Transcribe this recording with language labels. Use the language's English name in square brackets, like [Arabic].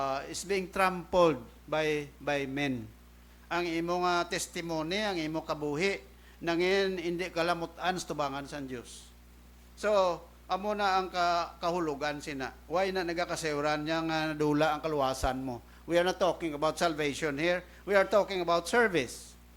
[English] is being trampled by men. [Hiligaynon] Ang imo nga testimony, ang imo kabuhi, nangin hindi kalamutan sa tubangan sa Dios. So, amo na ang kahulugan sina. Why na nagakasayuran niya nga dula ang kaluwasan mo? [English] We are not talking about salvation here. We are talking about service.